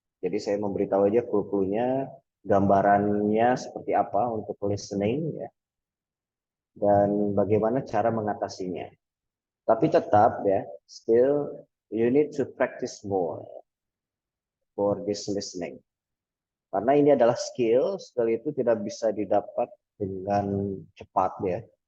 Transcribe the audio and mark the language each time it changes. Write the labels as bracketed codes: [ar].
[id] Jadi saya memberitahu aja clue-cluenya, gambarannya seperti apa untuk listening ya, dan bagaimana cara mengatasinya. Tapi tetap ya, [en] still you need to practice more for this listening. [id] Karena ini adalah skill itu tidak bisa didapat dengan cepat ya.